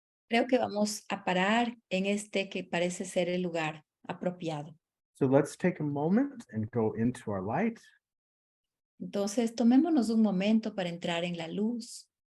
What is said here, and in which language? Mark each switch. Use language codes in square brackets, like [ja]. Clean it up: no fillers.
[es] Creo que vamos a parar en este que parece ser el lugar apropiado. [en] So let's take a moment and go into our light. [es] Entonces, tomémonos un momento para entrar en la luz.